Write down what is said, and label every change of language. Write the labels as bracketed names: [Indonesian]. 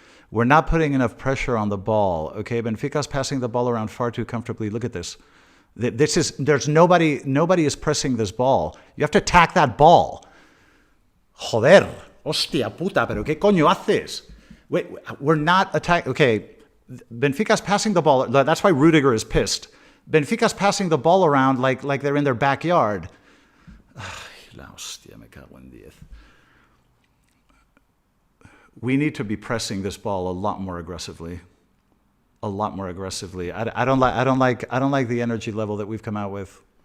[English] We're not putting enough pressure on the ball. Okay, Benfica's passing the ball around far too comfortably. Look at this. There's nobody is pressing this ball. You have to attack that ball. [Spanish] Joder, hostia puta, pero qué coño haces? [English] Wait, we're not attacking. Okay, Benfica's passing the ball. That's why Rudiger is pissed. Benfica's passing the ball around like they're in their backyard. [Spanish] La hostia, me cago en 10. [English] We need to be pressing this ball a lot more aggressively. I don't like the energy level that we've come out with.